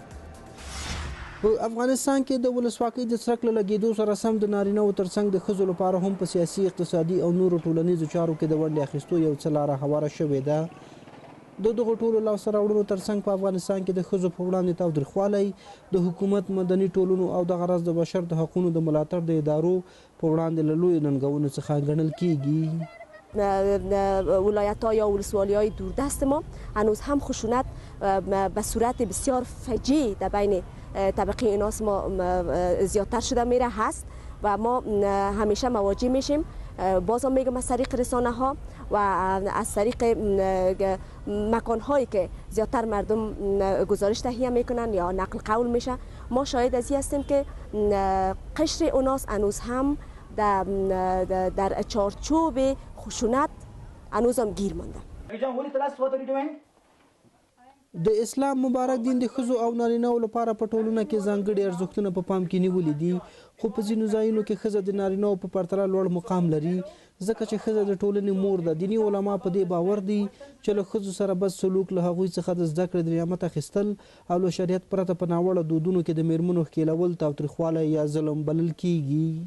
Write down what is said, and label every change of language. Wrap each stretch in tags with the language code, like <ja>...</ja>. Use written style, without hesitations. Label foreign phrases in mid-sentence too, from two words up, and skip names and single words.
<ps>په افغانستان کې د ولسواکۍ د څرک له لګېدو سره سم د نارینه‌و ترڅنګ د ښځو لپاره هم په سیاسي، اقتصادي او نورو ټولنیزو چارو کې د ونډې اخیستو یو څه لاره هواره شوې ده. د دغو ټولو لاسته راوړنو ترڅنګ په افغانستان کې د ښځو په وړاندې تاوتریخوالی د حکومت، مدني ټولنو او دغه راز د بشر د حقونو د ملاتړ د ادارو په وړاندې له لویو ننګونو څخه ګڼل کیږي.</ps> <fa>ولایت‌ها یا ولسوالی‌های دوردست ما هنوز هم خشونت به صورت بسیار فجیع در بین طبقه ایناس ما زیادتر شده میره هست و ما همیشه مواجه میشیم. بازم میگم از طریق رسانه ها و از طریق مکان هایی که زیادتر مردم گزارش تهیه میکنن یا نقل قول میشه، ما شاهد از این هستیم که قشر اوناس هنوز هم در چارچوب خشونت هنوز هم گیر مانده.</fa> <ps>د اسلام مبارک دین د ښځو او نارینه‌و لپاره په ټولنه کې ځانګړي ارزښتونه په پام کې نیولي دي، خو په ځینو ځایونو کې ښځه د نارینه‌و په پرتله لوړ مقام لري، ځکه چې ښځه د ټولنې مور ده. دیني علما په دې باور دي چې له ښځو سره بد سلوک، له هغوی څخه د زده کړې د نعمت اخیستل او له شریعت پرته په ناوړه دودونو کې د میرمنو ښکېلول تاوتریخوالی یا ظلم بلل کیږي.</ps>